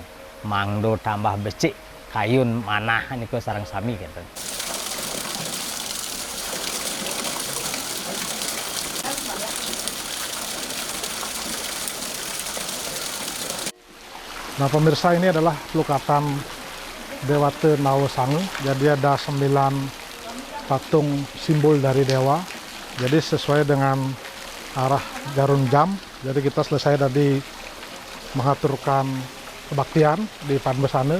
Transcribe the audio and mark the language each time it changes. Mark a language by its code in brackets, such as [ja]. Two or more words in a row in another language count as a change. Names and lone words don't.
[ban] Mangdo tambah becik kayun manah niko sareng sami kenten. [id] Nah pemirsa, ini adalah pelukatan Dewata Nawasange. Jadi ada 9 patung simbol dari dewa. Jadi sesuai dengan arah jarum jam. Jadi kita selesai tadi mengaturkan kebaktian di Padmesane.